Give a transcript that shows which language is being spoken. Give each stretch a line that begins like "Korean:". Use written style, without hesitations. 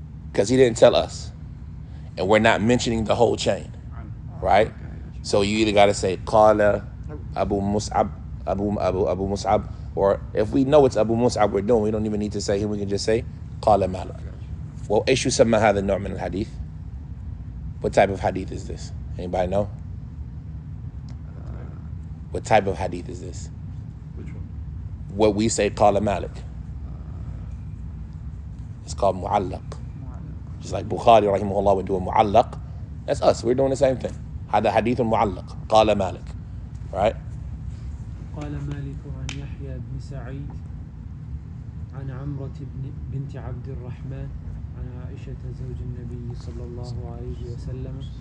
English: Because he didn't tell us. And we're not mentioning the whole chain. Right? So you either got to say قال Abu Mus'ab, Abu Mus'ab, or if we know it's Abu Mus'ab we're doing, we don't even need to say him, we can just say
Arabic: قال مالك.
English: Well,
Arabic: إيش يسمى هذا النوع من الحديث?
English: What type of hadith is this? Anybody know? What type of hadith is this? Which one? What we say
Arabic: قال مالك.
English: It's called mu'allaq. Just like Bukhari rahimahullah would do a mu'allaq. That's us. We're doing the same thing.
Arabic: هذا حديث معلق. قال مالك.
English: Right?
Arabic: قال مالك عن يحيى بن سعيد عن عمرة بنت عبد الرحمن عن عائشة زوج النبي صلى الله عليه وسلم